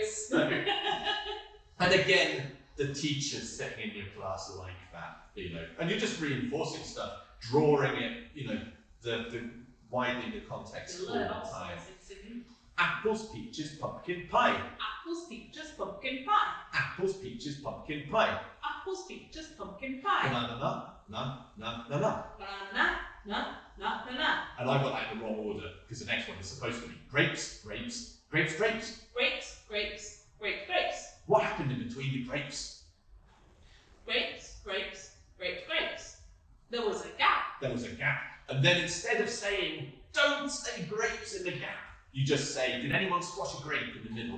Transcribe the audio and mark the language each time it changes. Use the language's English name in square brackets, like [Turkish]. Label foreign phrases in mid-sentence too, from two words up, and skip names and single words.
[English] So, and again, the teachers sitting in your class are like that, you know, and you're just reinforcing stuff, drawing it, you know, the widening the context all the time. Apples, peaches, pumpkin pie. Apples, peaches, pumpkin pie. Apples, peaches, pumpkin pie. Apples, peaches, pumpkin pie. Banana, na, na, na, na. Banana, na, na, na, na. And I got that in the wrong order, because the next one is supposed to be grapes, grapes, grapes, grapes. Grapes, grapes, grapes, grapes. What happened in between the grapes? Grapes, grapes, grapes, grapes. There was a gap. There was a gap. And then instead of saying, don't say grapes in the gap, you just say, did anyone squash a grape in the middle?